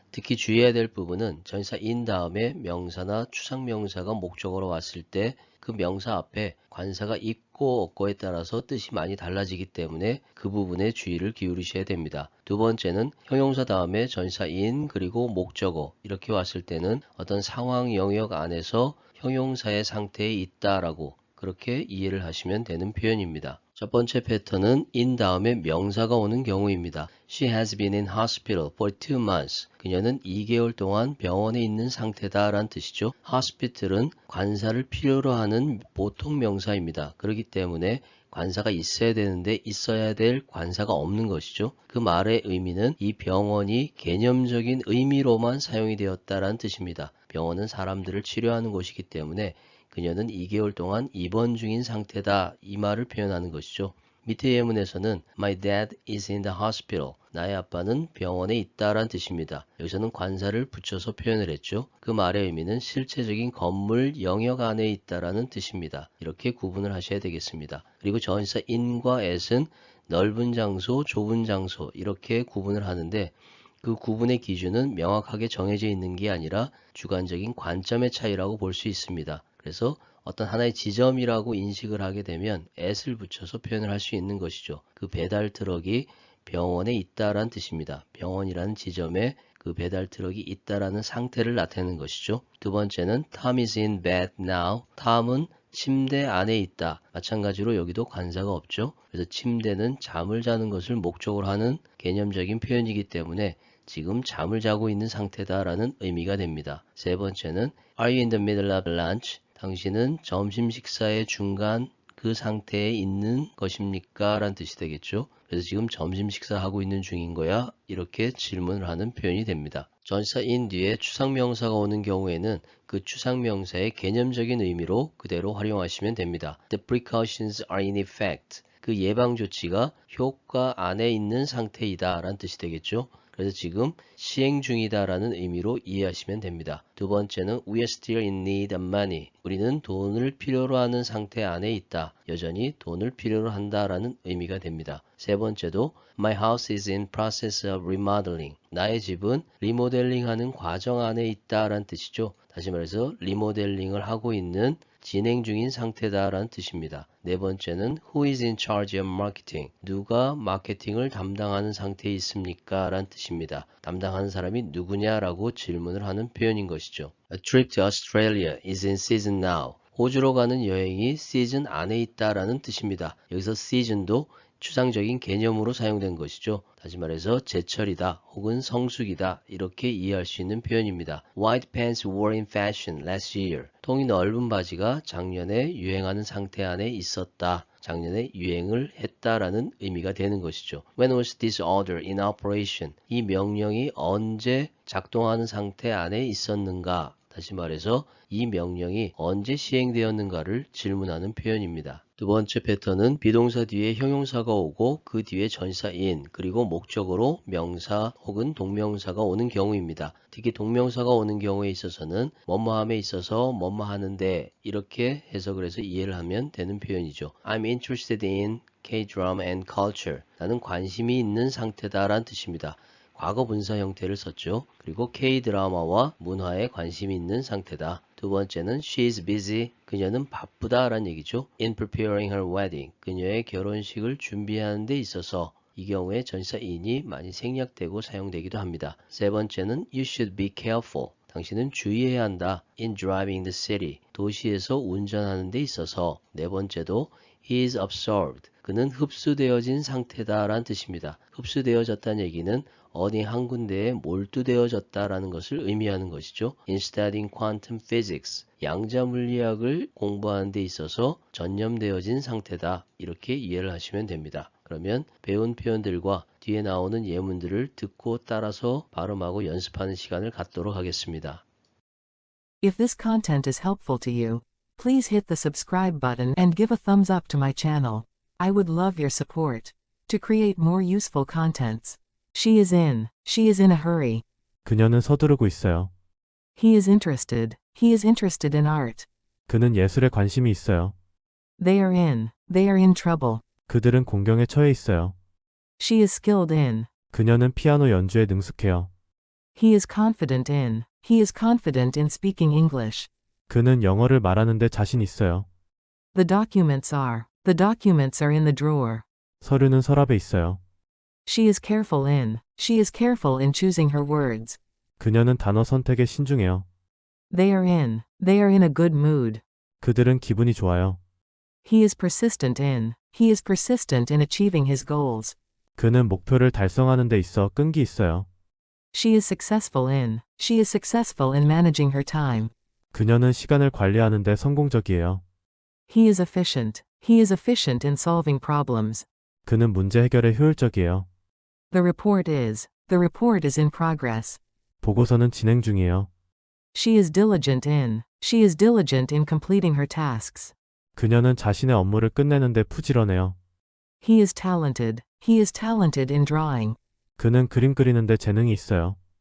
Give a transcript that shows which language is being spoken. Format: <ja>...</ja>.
<ko>특히 주의해야 될 부분은 전치사 in 다음에 명사나 추상명사가 목적어로 왔을 때 그 명사 앞에 관사가 있고 없고에 따라서 뜻이 많이 달라지기 때문에 그 부분에 주의를 기울이셔야 됩니다. 두 번째는 형용사 다음에 전치사 in 그리고 목적어 이렇게 왔을 때는 어떤 상황 영역 안에서 형용사의 상태에 있다라고 그렇게 이해를 하시면 되는 표현입니다. 첫 번째 패턴은 in 다음에 명사가 오는 경우입니다.</ko> <en>She has been in hospital for 2 months.</en> <ko>그녀는 2개월 동안 병원에 있는 상태다 라는 뜻이죠. hospital은 관사를 필요로 하는 보통 명사입니다. 그렇기 때문에 관사가 있어야 되는데 있어야 될 관사가 없는 것이죠. 그 말의 의미는 이 병원이 개념적인 의미로만 사용이 되었다라는 뜻입니다. 병원은 사람들을 치료하는 곳이기 때문에 그녀는 2개월 동안 입원 중인 상태다 이 말을 표현하는 것이죠. 밑에 예문에서는</ko> <en>My dad is in the hospital.</en> <ko>나의 아빠는 병원에 있다라는 뜻입니다. 여기서는 관사를 붙여서 표현을 했죠. 그 말의 의미는 실체적인 건물 영역 안에 있다라는 뜻입니다. 이렇게 구분을 하셔야 되겠습니다. 그리고 전치사 in과 at은 넓은 장소, 좁은 장소 이렇게 구분을 하는데 그 구분의 기준은 명확하게 정해져 있는 게 아니라 주관적인 관점의 차이라고 볼 수 있습니다. 그래서 어떤 하나의 지점이라고 인식을 하게 되면 at을 붙여서 표현을 할 수 있는 것이죠. 그 배달 트럭이 병원에 있다라는 뜻입니다. 병원이라는 지점에 그 배달 트럭이 있다라는 상태를 나타내는 것이죠. 두 번째는</ko> <en>Tom is in bed now.</en> <ko>Tom은 침대 안에 있다. 마찬가지로 여기도 관사가 없죠. 그래서 침대는 잠을 자는 것을 목적으로 하는 개념적인 표현이기 때문에 지금 잠을 자고 있는 상태다라는 의미가 됩니다. 세 번째는</ko> <en>Are you in the middle of lunch?</en> <ko>당신은 점심 식사의 중간 그 상태에 있는 것입니까? 라는 뜻이 되겠죠. 그래서 지금 점심 식사하고 있는 중인 거야? 이렇게 질문을 하는 표현이 됩니다. 전치사 in 뒤에 추상명사가 오는 경우에는 그 추상명사의 개념적인 의미로 그대로 활용하시면 됩니다.</ko> <en>The precautions are in effect.</en> <ko>그 예방 조치가 효과 안에 있는 상태이다 라는 뜻이 되겠죠. 그래서 지금 시행 중이다 라는 의미로 이해하시면 됩니다. 두 번째는</ko> <en>We are still in need of money.</en> <ko>우리는 돈을 필요로 하는 상태 안에 있다. 여전히 돈을 필요로 한다 라는 의미가 됩니다. 세 번째도</ko> <en>My house is in process of remodeling.</en> <ko>나의 집은 리모델링하는 과정 안에 있다 라는 뜻이죠. 다시 말해서 리모델링을 하고 있는 진행 중인 상태다라는 뜻입니다. 네 번째는</ko> <en>Who is in charge of marketing?</en> <ko>누가 마케팅을 담당하는 상태에 있습니까? 라는 뜻입니다. 담당하는 사람이 누구냐라고 질문을 하는 표현인 것이죠.</ko> <en>A trip to Australia is in season now.</en> <ko>호주로 가는 여행이 시즌 안에 있다라는 뜻입니다. 여기서 season도 추상적인 개념으로 사용된 것이죠. 다시 말해서 제철이다 혹은 성수기다 이렇게 이해할 수 있는 표현입니다.</ko> <en>White pants were in fashion last year.</en> <ko>통이 넓은 바지가 작년에 유행하는 상태 안에 있었다. 작년에 유행을 했다라는 의미가 되는 것이죠.</ko> <en>When was this order in operation?</en> <ko>이 명령이 언제 작동하는 상태 안에 있었는가? 다시 말해서 이 명령이 언제 시행되었는가를 질문하는 표현입니다. 두 번째 패턴은 비동사 뒤에 형용사가 오고 그 뒤에 전치사 in 그리고 목적어로 명사 혹은 동명사가 오는 경우입니다. 특히 동명사가 오는 경우에 있어서는 뭐뭐함에 있어서 뭐뭐 하는데 이렇게 해석을 해서 이해를 하면 되는 표현이죠.</ko> <en>I'm interested in K-drama and culture.</en> <ko>나는 관심이 있는 상태다라는 뜻입니다. 과거 분사 형태를 썼죠. 그리고 K-드라마와 문화에 관심이 있는 상태다. 두 번째는</ko> <en>she is busy.</en> <ko>그녀는 바쁘다라는 얘기죠.</ko> <en>In preparing her wedding.</en> <ko>그녀의 결혼식을 준비하는 데 있어서 이 경우에 전치사 in이 많이 생략되고 사용되기도 합니다. 세 번째는</ko> <en>you should be careful.</en> <ko>당신은 주의해야 한다.</ko> <en>In driving the city.</en> <ko>도시에서 운전하는 데 있어서. 네 번째도</ko> <en>He is absorbed.</en> <ko>그는 흡수되어진 상태다 라는 뜻입니다. 흡수되어졌다는 얘기는 어디 한 군데에 몰두되어졌다라는 것을 의미하는 것이죠.</ko> <en>In studying quantum physics,</en> <ko>양자 물리학을 공부하는 데 있어서 전념되어진 상태다. 이렇게 이해를 하시면 됩니다. 그러면 배운 표현들과 뒤에 나오는 예문들을 듣고 따라서 발음하고 연습하는 시간을 갖도록 하겠습니다.</ko> <en>If this content is helpful to you, please hit the subscribe button and give a thumbs up to my channel. I would love your support. To create more useful contents. She is in a hurry.</en> <ko>그녀는 서두르고 있어요.</ko> <en>He is interested in art.</en> <ko>그는 예술에 관심이 있어요.</ko> <en>They are in trouble.</en> <ko>그들은 공경에 처해 있어요.</ko> <en>She is skilled in.</en> <ko>그녀는 피아노 연주에 능숙해요.</ko> <en>He is confident in speaking English.</en> <ko>그는 영어를 말하는데 자신 있어요.</ko> <en>The documents are in the drawer.</en> <ko>서류는 서랍에 있어요.</ko> <en>She is careful in choosing her words.</en> <ko>그녀는 단어 선택에 신중해요.</ko> <en>They are in a good mood.</en> <ko>그들은 기분이 좋아요.</ko> <en>He is persistent in achieving his goals.</en> <ko>그는 목표를 달성하는 데 있어 끈기 있어요.</ko> <en>She is successful in managing her time.</en> <ko>그녀는 시간을 관리하는 데 성공적이에요.</ko> <en>He is efficient in solving problems.</en> <ko>그는 문제 해결에 효율적이에요.</ko> <en>The report is in progress.</en> <ko>보고서는 진행 중이에요.</ko> <en>She is diligent in completing her tasks.</en> <ko>그녀는 자신의 업무를 끝내는 데 부지런해요.</ko> <en>He is talented in drawing.</en> <ko>그는 그림 그리는 데 재능이 있어요.</ko>